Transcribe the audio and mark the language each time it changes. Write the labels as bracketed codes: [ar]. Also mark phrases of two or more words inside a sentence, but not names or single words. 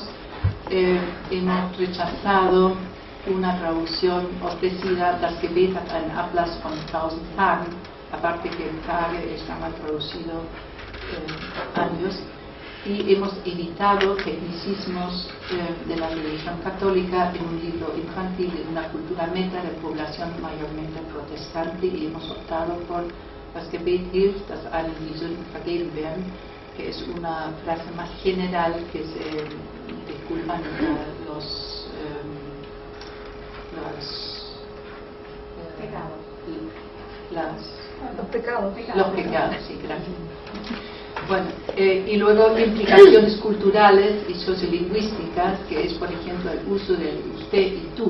[es] Hemos rechazado una traducción ofrecida, [de] Das Gebet hat einen Ablass von 1000 Tagen, [es] aparte que el Tage está mal traducido años, y hemos editado tecnicismos de la religión católica en un libro infantil de una cultura meta de población mayormente protestante, y hemos optado por [de] das Gebet hilft, dass allen die Sünden vergeben werden, [es] que es una frase más general que se disculpan los pecados. Los pecados, sí, gracias. Bueno, y luego implicaciones culturales y sociolingüísticas, que es, por ejemplo, el uso del usted y tú.